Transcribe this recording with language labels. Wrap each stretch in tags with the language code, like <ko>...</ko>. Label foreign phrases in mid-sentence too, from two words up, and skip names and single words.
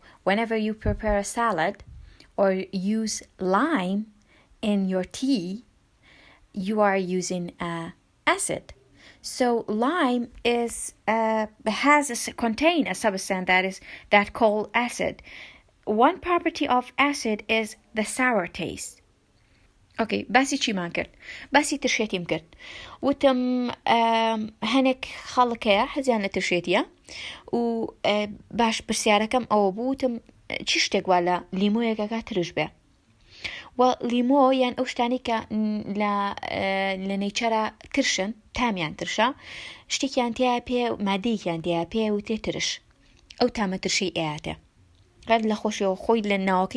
<en>Whenever you prepare a salad or use lime in your tea, you are using acid. So lime contain a substance that called acid. One property of acid is the sour taste.</en> <ckb>اوكي باسي چی مان کرد باسی ترشێتیم کرد وتم هەنێک خەڵکەیە حەزیان لە ترشێتیە و باش پرسیارەکەم ئەوە بوو وتم چی شتێک وا لە لیمۆیەکەکە ترش بێ لیمۆ یان ئەو شتانی کە لە نەیچەرە ترشن تامیان ترشە شتێکیان تیا پێ مادەیەکیان تیا پێ و تێ ترش ئەو تامە ترشەی ئەیاتێ قەت لە خۆشیەوە خۆی لە ناوەکەی</ckb>